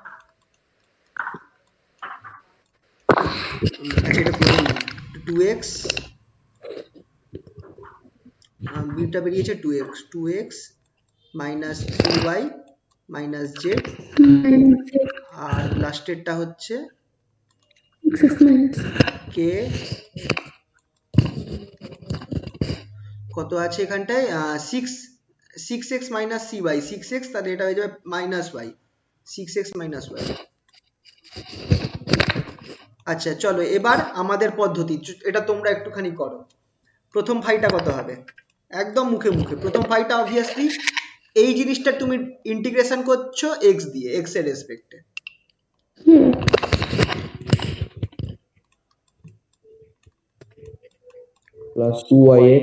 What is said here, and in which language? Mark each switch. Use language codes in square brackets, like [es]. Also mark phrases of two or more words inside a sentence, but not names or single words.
[bn] আচ্ছা এটা করে নিই, 2x বিটা বেরিয়েছে 2x - 3y - z, আর লাস্টেরটা হচ্ছে k, কত আছে এখানটায় 6x - cy, 6x, তাহলে এটা হয়ে যাবে -y, 6x - y। আচ্ছা চলো এবার আমাদের পদ্ধতি, এটা তোমরা একটুখানি করো। প্রথম ফাইটা কত হবে, একদম মুখে মুখে, প্রথম ফাইটা অবভিয়াসলি এই জিনিসটা তুমি ইন্টিগ্রেশন করছো x দিয়ে, x এর রেসপেক্টে, +2yx